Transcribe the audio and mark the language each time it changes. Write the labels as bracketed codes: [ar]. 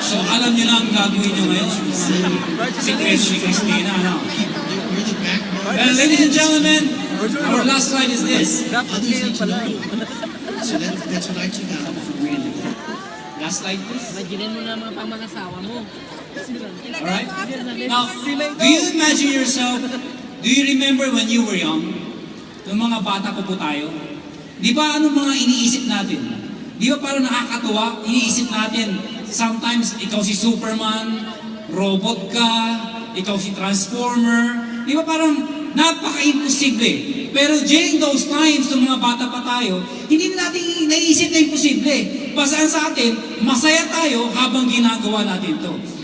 [tl] So alam niyo na ang gagawin niyo ngayon. Si Christina, ano? [en] You're the backbone. Well, ladies and gentlemen, our last slide is this. Others need to know. So that's what I took out from reading the book. Last slide, please. [tl] Imaginin mo na mga pamang-asawa mo. [en] Alright? Now, do you imagine yourself, do you remember when you were young? [tl] Yung mga bata pa po tayo? Di ba ano mga iniisip natin? Di ba parang nakakatuwa? Iniisip natin, sometimes ikaw si Superman, robot ka, ikaw si Transformer. Di ba parang napaka-imposible? Pero [en] during those times, [tl] nung mga bata pa tayo, hindi na natin naiisip na imposible. Basta sa atin, masaya tayo habang ginagawa natin to.